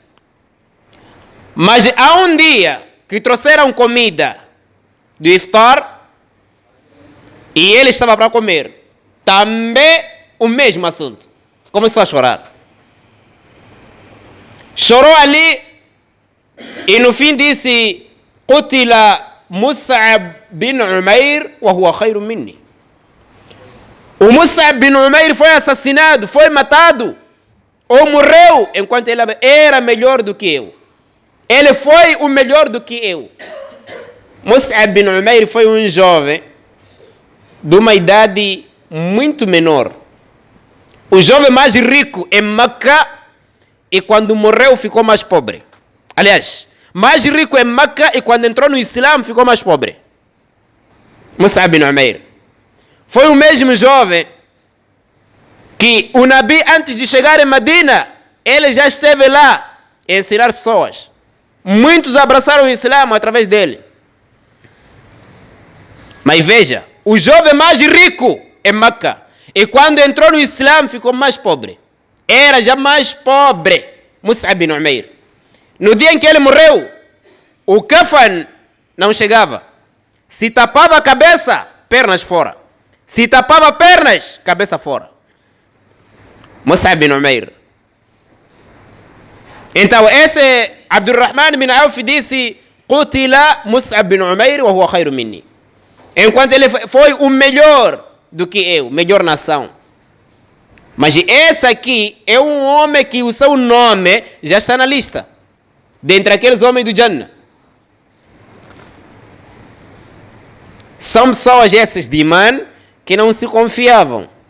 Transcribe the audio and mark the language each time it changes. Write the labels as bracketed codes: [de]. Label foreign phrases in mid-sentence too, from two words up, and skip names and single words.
[pt] Mas há um dia que trouxeram comida do iftar e ele estava para comer. Também o mesmo assunto. Começou a chorar. Chorou ali e no fim disse: [ar] قتل مصعب بن عمير وهو خير مني. [pt] O Mus'ab bin Umair foi assassinado, foi matado ou morreu enquanto ele era melhor do que eu. Ele foi o melhor do que eu. Mus'ab bin Umair foi um jovem de uma idade muito menor. O jovem mais rico em Meca, e quando morreu ficou mais pobre. Aliás, mais rico em Meca e quando entrou no Islã ficou mais pobre. Mus'ab bin Umair foi o mesmo jovem que o Nabi, antes de chegar em Medina, ele já esteve lá a ensinar pessoas. Muitos abraçaram o Islã através dele. Mas veja, o jovem mais rico em Meca, e quando entrou no Islã ficou mais pobre. Era já mais pobre. Mus'ab bin Umair. No dia em que ele morreu, o kafan não chegava. Se tapava a cabeça, pernas fora. Se tapava pernas, cabeça fora. Mus'ab bin Umair. Então esse Abdurrahman bin Auf disse: [ar] قتل مصعب بن عمير وهو خير مني. [pt] Enquanto ele foi o melhor do que eu, melhor nação. Mas esse aqui é um homem que o seu nome já está na lista, dentre aqueles homens do Jannah. São pessoas essas de Iman que não se confiavam.